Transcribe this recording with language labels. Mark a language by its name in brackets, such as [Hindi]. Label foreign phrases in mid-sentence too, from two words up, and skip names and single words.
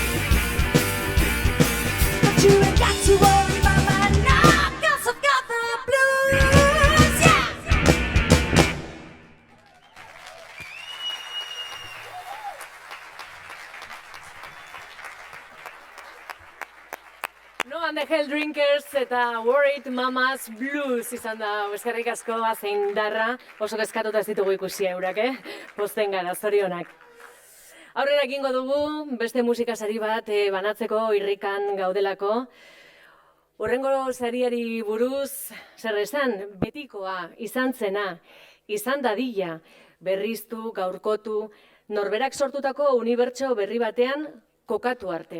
[English] But you ain't got to worry, mama, no, 'cause I've got the blues. [Basque] No and the Hell Drinkers eta Worried Mamas Blues izan da, eskerrik asko azindarra, oso kezkatuta ez ditugu ikusi eurak, Posten gara, zorionak. Aurrera egingo dugu, beste musikasari bat banatzeko irrikan gaudelako. Horrengo sariari buruz, zer esan, betikoa, izan zena, izan dadila, berriztu, gaurkotu, norberak sortutako unibertso berri batean kokatu arte.